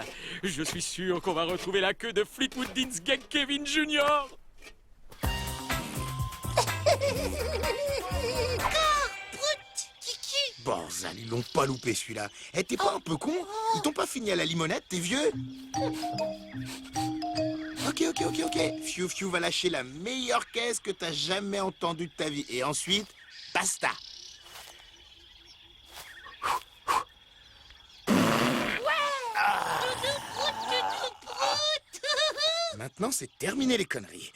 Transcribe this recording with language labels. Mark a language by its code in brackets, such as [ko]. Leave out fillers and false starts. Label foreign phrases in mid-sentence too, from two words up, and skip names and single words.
[fr] Je suis sûr qu'on va retrouver la queue de Fleetwood Dinsgate Kevin Jr. Borzal, ils l'ont pas loupé celui-là. Eh, t'es pas un peu con? Ils t'ont pas fini à la limonette, t'es vieux? Ok. Fiu Fiu va lâcher la meilleure caisse que t'as jamais entendue de ta vie. Et ensuite, basta. Maintenant, c'est terminé les conneries.